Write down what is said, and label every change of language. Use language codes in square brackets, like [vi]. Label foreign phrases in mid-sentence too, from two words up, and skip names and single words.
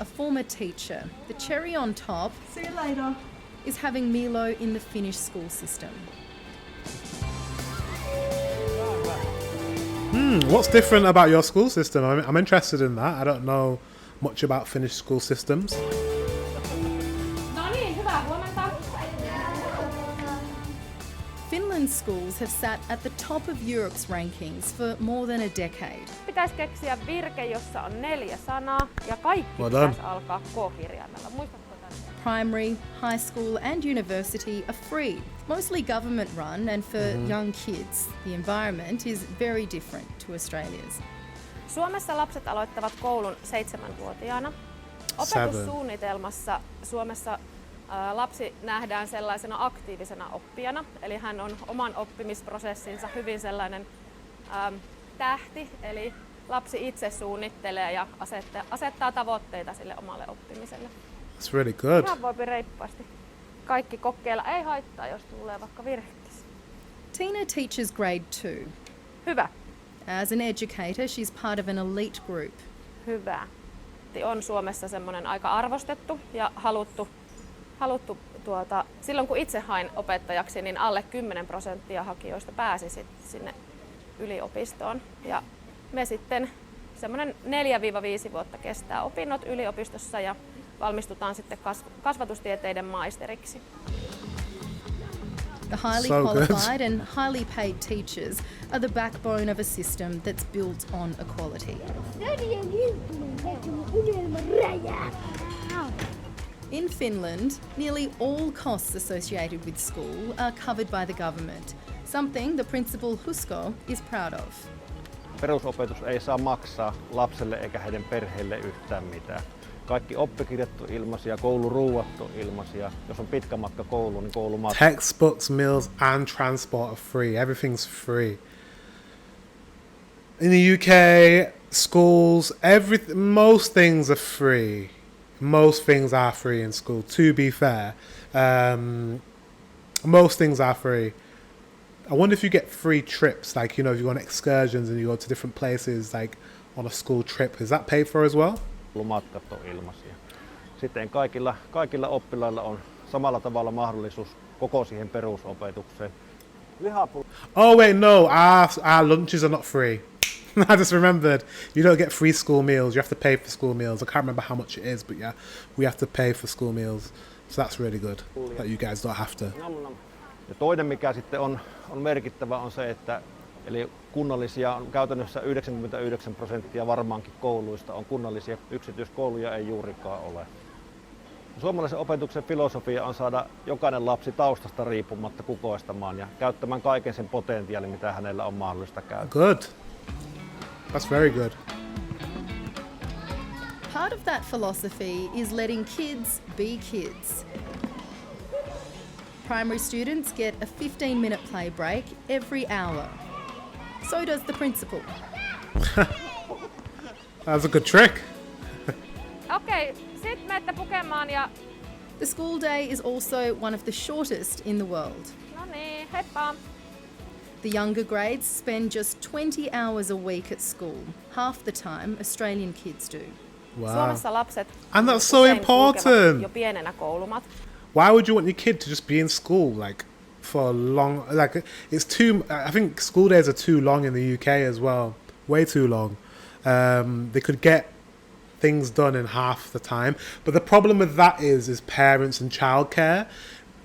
[en] a former teacher, the cherry on top See you later. is having Milo in the Finnish school system. What's different about your school system? I'm interested in that. I don't know much about Finnish school systems. [fi] No niin, hyvää huomenta. [en] Finland's schools have sat at the top of Europe's rankings for more than a decade. [fi] Pitäisi keksiä virke, jossa on 4 sanaa ja kaikki [en] Well done. [fi] pitäisi alkaa K-kirjaimella. Muistatko tämän? [en] Primary, high school and university are free, mostly government run, and for young kids, the environment is very different to Australia's. [fi] Suomessa lapset aloittavat koulun 7-vuotiaana. Opetussuunnitelmassa Suomessa lapsi nähdään sellaisena aktiivisena oppijana, eli hän on oman oppimisprosessinsa hyvin sellainen tähti, eli lapsi itse suunnittelee ja asettaa tavoitteita sille omalle oppimiselle. [en] It's really good. [fi] Ihan voipi reippaasti kaikki kokeilla, ei haittaa, jos tulee vaikka virhekin. [en] Tina teaches grade 2. [fi] Hyvä, [en] As an educator, she's part of an elite group. [fi] hyvä. On Suomessa semmoinen aika arvostettu ja haluttu silloin kun itse hain opettajaksi, niin alle 10% hakijoista pääsi sinne yliopistoon. Ja me sitten semmoinen 4-5 vuotta kestää opinnot yliopistossa ja valmistutaan sitten kasvatustieteiden maisteriksi. [en] The highly So good. qualified and highly paid teachers are the backbone of a system that's built on equality. In Finland, nearly all costs associated with school are covered by the government, something the principal Husko is proud of. [fi] Perusopetus ei saa maksaa lapselle eikä heidän perheelle yhtään mitään. Kaikki oppikirjat on ilmaisia, kouluruuat on ilmaisia. Jos on pitkä matka kouluun, niin koulumatka. [en] Textbooks, meals and transport are free. Everything's free. In the UK, schools, most things are free. Most things are free in school, to be fair. Most things are free. I wonder if you get free trips, like, you know, if you go on excursions and you go to different places, like on a school trip. Is that paid for as well? [fi] Koulumatkat on ilmaisia. Sitten kaikilla oppilailla on samalla tavalla mahdollisuus koko siihen perusopetukseen. [en] Oh wait, no, our lunches are not free. I just remembered, you don't get free school meals, you have to pay for school meals. I can't remember how much it is, but yeah, we have to pay for school meals. So that's really good, that you guys don't have to. [fi] Ja toinen mikä sitten on merkittävä on se, että eli kunnallisia on käytännössä 99% varmaankin kouluista on kunnallisia, yksityiskouluja ei juurikaan ole. Suomalaisen opetuksen filosofia on saada jokainen lapsi taustasta riippumatta kukoistamaan ja käyttämään kaiken sen potentiaalin, mitä hänellä on mahdollista käyttää. [en] Good. That's very good. Part of that philosophy is letting kids be kids. Primary students get a 15-minute play break every hour. So does the principal. That's a good trick. [fi] Okei, sit menette pukemaan ja... [en] The school day is also one of the shortest in the world. [fi] No niin, heippa! [en] The younger grades spend just 20 hours a week at school, half the time Australian kids do. Wow. [fi] Suomessa lapset [en] And that's so [fi] usein [en] important. [fi] kulkevat jo pienenä koulumat. [en] Why would you want your kid to just be in school like for a long, like it's too, I think school days are too long in the UK as well, way too long. They could get things done in half the time, but the problem with that is parents and childcare.